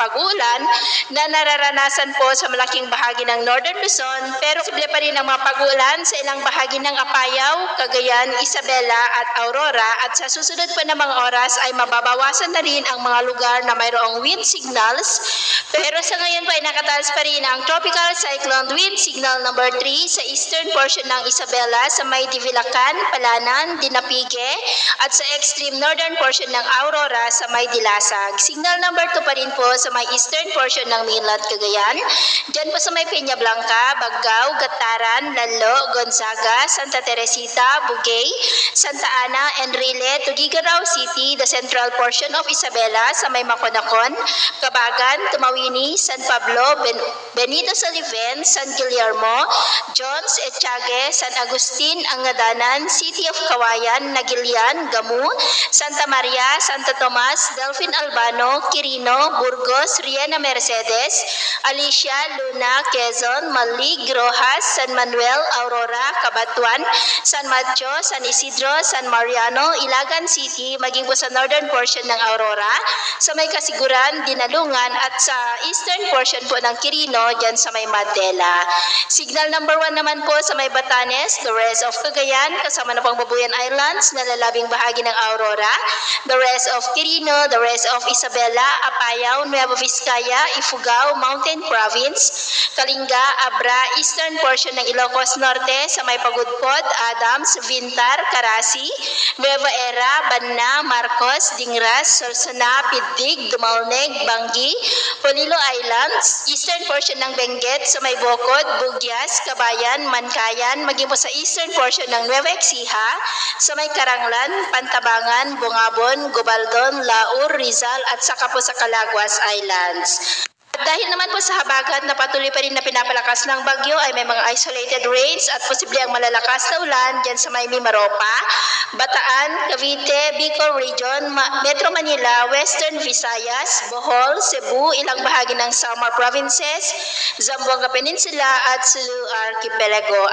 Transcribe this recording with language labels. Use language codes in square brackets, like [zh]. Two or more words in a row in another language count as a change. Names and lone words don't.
[tl] pag-ulan na nararanasan po sa malaking bahagi ng Northern Luzon, pero posible pa rin ang mga pag-ulan sa ilang bahagi ng Apayao, Cagayan, Isabela at Aurora at sa susunod po na mga oras ay mababawasan na rin ang mga lugar na mayroong [en] wind signals, [tl] pero sa ngayon po ay nakataas pa rin ang [en] tropical cyclone wind signal number 3 [tl] sa [en] eastern portion [tl] ng Isabela sa may Divilacan, Palanan, Dinapigue at sa [en] extreme northern portion [tl] ng Aurora sa may Dilasag. [en] Signal number 2 [tl] pa rin po sa may [en] eastern portion [tl] ng mainland Cagayan, dyan po sa may Peña Blanca, Baggao, Gataran, Lalo, Gonzaga, Santa Teresita, Bugay, Santa Ana, Enrile, Tuguegarao City, [en] the central portion of Isabela [tl] sa may Maconacon, Cabagan, Tumawini, San Pablo, Benito Saliven, San Guillermo, Jones, Etchague, San Agustin, Angadanan, City of Kawayan, Nagilian, Gamu, Santa Maria, Santo Tomas, Delfin Albano, Quirino, Burgos, Riena Mercedes, Alicia, Luna, Quezon, Malig, Rojas, San Manuel, Aurora, Cabatuan, San Mateo, San Isidro, San Mariano, Ilagan City, maging po sa [en] northern portion [tl] ng Aurora, sa may Kasiguran, Dinalungan at sa [en] eastern portion [tl] po ng Quirino, dyan sa may Mandela. [en] Signal number 1 [tl] naman po sa may Batanes, [en] the rest of Cagayan, [tl] kasama na pang Babuyan Islands na lalabing bahagi ng Aurora, [en] the rest of Quirino, the rest of Isabela, Apayao, Nueva Vizcaya, Ifugao, Mountain Province, Kalinga, Abra, eastern portion [tl] ng Ilocos Norte sa may Pagudpod, Adams, Vintar, Carasi, Nueva Era, Banna, Marcos, Dingras, Sorsona, Pidig, Dumalneg, Bangi, Polilo Islands, [en] eastern portion [tl] ng Benguet sa may Bocod, Bugyas, Kabayan, Mankayan, maging po sa [en] eastern portion [tl] ng Nueva Ecija, sa may Karanglan, Pantabangan, Bungabon, Gobaldon, Laur, Rizal at saka po sa Calaguas Islands. Dahil naman po sa habagat na patuloy pa rin na pinapalakas ng bagyo ay may mga [en] isolated rains [tl] at posible ang malalakas na ulan dyan sa may Mimaropa, Bataan, Cavite, Bicol Region, Metro Manila, Western Visayas, Bohol, Cebu, ilang bahagi ng Samar Provinces, Zamboanga Peninsula at Sulu Archipelago.